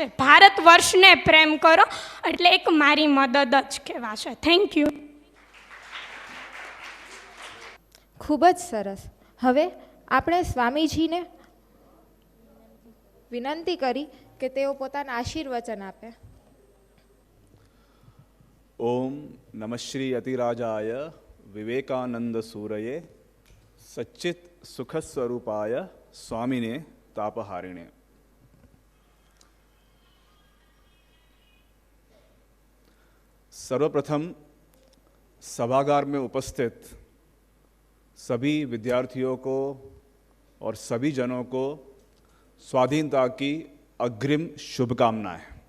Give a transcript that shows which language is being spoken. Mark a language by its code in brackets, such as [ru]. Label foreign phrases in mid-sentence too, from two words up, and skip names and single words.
[gu] ભારત વર્ષને પ્રેમ કરો એટલે એક મારી મદદ જ કહેવાશે. [en] thank you. [gu] ખૂબ જ સરસ. હવે આપણે સ્વામીજીને વિનંતી કરી કે તેઓ પોતાના આશીર્વચન આપે. [sa] ओम नमः श्री अतिराजाय विवेकानंद सूरये सच्चित सुख स्वरूपाय स्वामिने तापहारिणे. [hi] सर्वप्रथम सभागार में उपस्थित सभी विद्यार्थियों को और सभी जनों को स्वाधीनता की अग्रिम शुभकामनाएं.